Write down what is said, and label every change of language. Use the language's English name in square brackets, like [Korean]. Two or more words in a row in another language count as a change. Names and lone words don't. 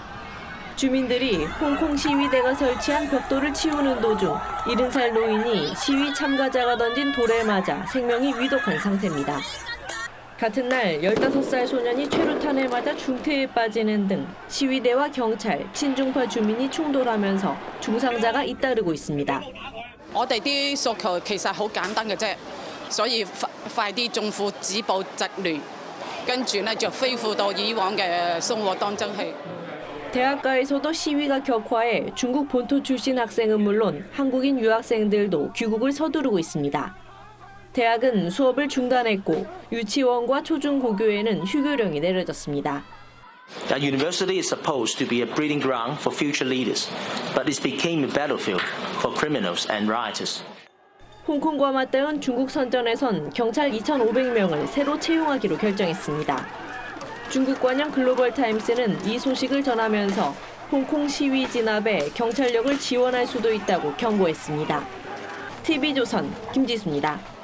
[Korean] 주민들이 홍콩 시위대가 설치한 벽돌을 치우는 도중 70살 노인이 시위 참가자가 던진 돌에 맞아 생명이 위독한 상태입니다. 같은 날 15살 소년이 최루탄에 맞아 중태에 빠지는 등 시위대와 경찰, 친중파 주민이 충돌하면서 중상자가 잇따르고 있습니다. [Cantonese] 我哋啲訴求其實好簡單嘅啫，所以快啲政府止暴制亂，跟住呢就恢復到以往嘅生活當中去。 [Korean] 대학가에서도 시위가 격화해 중국 본토 출신 학생은 물론 한국인 유학생들도 귀국을 서두르고 있습니다. 대학은 수업을 중단했고 유치원과 초중고교에는 휴교령이 내려졌습니다. [English] That university is supposed to be a breeding ground for future leaders, but it became a battlefield for criminals and rioters. [Korean] 홍콩과 맞닿은 중국 선전에선 경찰 2,500명을 새로 채용하기로 결정했습니다. 중국 관영 글로벌 타임스는 이 소식을 전하면서 홍콩 시위 진압에 경찰력을 지원할 수도 있다고 경고했습니다. TV조선 김지수입니다.